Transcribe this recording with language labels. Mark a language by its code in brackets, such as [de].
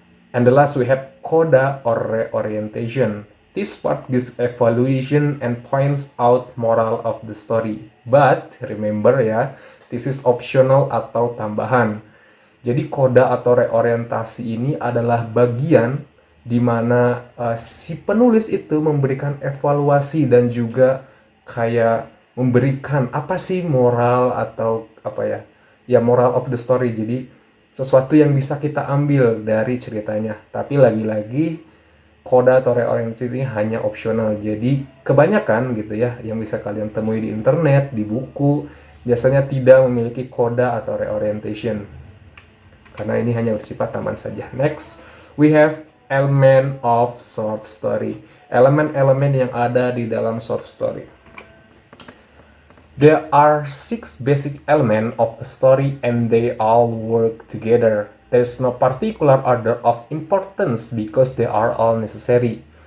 [en] And the last we have coda or reorientation. This part gives evaluation and points out moral of the story. But remember ya, this is optional [id] atau tambahan. Jadi koda atau reorientasi ini adalah bagian di mana si penulis itu memberikan evaluasi dan juga kayak memberikan apa sih moral atau apa ya, ya [en] moral of the story. [id] Jadi sesuatu yang bisa kita ambil dari ceritanya. Tapi lagi-lagi coda atau reorientasi ini hanya opsional. Jadi kebanyakan gitu ya yang bisa kalian temui di internet, di buku, biasanya tidak memiliki coda atau reorientation. Karena ini hanya bersifat taman saja. [en] Next, we have element of short story. [id] Elemen-elemen yang ada di dalam short story. [en] There are 6 basic elements of a story and they all work together. There is no particular order of importance because they are all necessary.